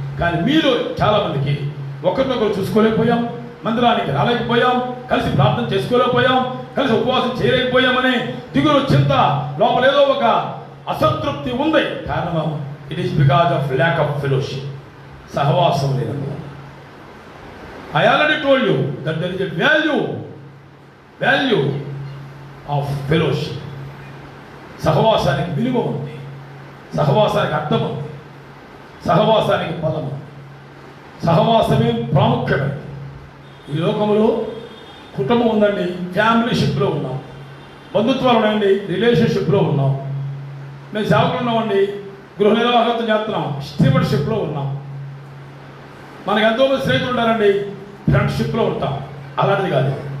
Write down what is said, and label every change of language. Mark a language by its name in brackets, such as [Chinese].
[Telugu] కానీ మీరు చాలామందికి ఒకరినొకరు చూసుకోలేకపోయాం, మందిరానికి రాలేకపోయాం, కలిసి ప్రార్థన చేసుకోలేకపోయాం, కలిసి ఉపవాసం చేయలేకపోయామని దిగులు, చింత, లోపల ఏదో ఒక అసంతృప్తి ఉంది. [English] కారణం it is because of lack of fellowship. [Telugu] సహవాసం లేనందువల్ల. [English] I already told you that there is a value of fellowship. [Telugu] సహవాసానికి విలువ ఉంది, సహవాసానికి అర్థం ఉంది, సహవాసానికి బలం ఉంది. సహవాసమే ప్రాముఖ్యమైనది. ఈ లోకంలో కుటుంబం ఉందండి, ఫ్యామిలీషిప్లో ఉన్నాం, బంధుత్వాలు ఉన్నాయండి, రిలేషన్షిప్లో ఉన్నాం, మేము సేవకులు ఉన్నామండి, గృహ నిర్వాహకత్వం చేస్తున్నాం, స్టీవర్షిప్లో ఉన్నాం, మనకు ఎంతోమంది స్నేహితులు ఉంటారండి, ఫ్రెండ్షిప్లో ఉంటాం. అలాంటిది కాదు.